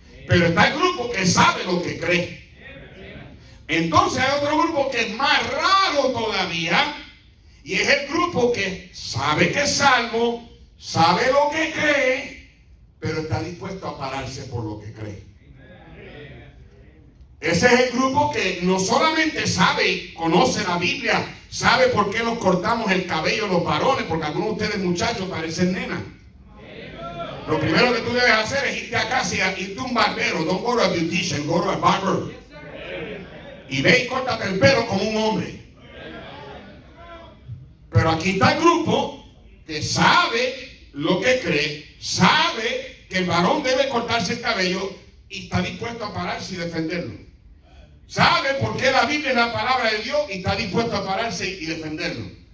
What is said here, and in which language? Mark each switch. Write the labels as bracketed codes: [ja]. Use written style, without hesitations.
[es] Pero está el grupo que sabe lo que cree. Entonces hay otro grupo que es más raro todavía, y es el grupo que sabe que es salvo, sabe lo que cree, pero está dispuesto a pararse por lo que cree. Ese es el grupo que no solamente sabe y conoce la Biblia, sabe por qué nos cortamos el cabello los varones, porque algunos de ustedes muchachos parecen nenas. Lo primero que tú debes hacer es irte a casa y irte a un barbero. [en] Don't go to a beautician, go to a barber. [es] Y ve y córtate el pelo como un hombre. Pero aquí está el grupo que sabe lo que cree, sabe que el varón debe cortarse el cabello y está dispuesto a pararse y defenderlo. Sabe por qué la Biblia es la palabra de Dios y está dispuesto a pararse y defenderlo.